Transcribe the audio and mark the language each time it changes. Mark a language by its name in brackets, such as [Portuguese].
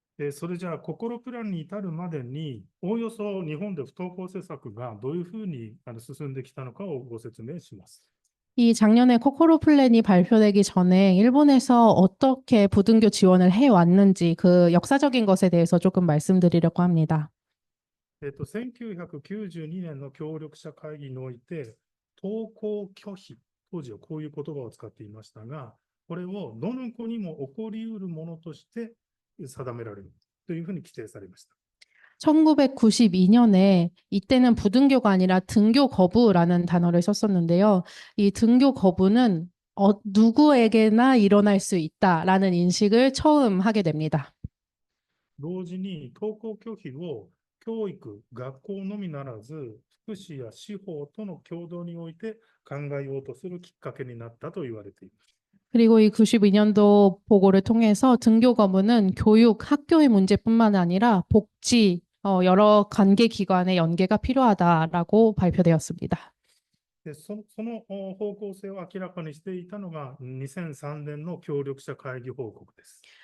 [Japanese] それじゃあ、心プランに至るまでに、おおよそ日本で不登校政策がどういうふうに進んできたのかをご説明します。 [Korean] 이 작년에 코코로 플랜이 발표되기 전에 일본에서 어떻게 부등교 지원을 해왔는지 그 역사적인 것에 대해서 조금 말씀드리려고 합니다. [Japanese] 1992年の協力者会議において、登校拒否、当時はこういう言葉を使っていましたが、これをどの子にも起こりうるものとして定められるというふうに規定されました。 [Korean] 1992년에 이때는 부등교가 아니라 등교 거부라는 단어를 썼었는데요. 이 등교 거부는 누구에게나 일어날 수 있다라는 인식을 처음 하게 됩니다. [Japanese] 同時に登校拒否を教育、学校のみならず、福祉や司法との共同において考えようとするきっかけになったと言われています。 [Korean] 그리고 이 92년도 보고를 통해서 등교 거부는 교육, 학교의 문제뿐만 아니라 복지, 여러 관계 기관의 연계가 필요하다라고 발표되었습니다. [Japanese] で、その方向性を明らかにしていたのが2003年の協力者会議報告です。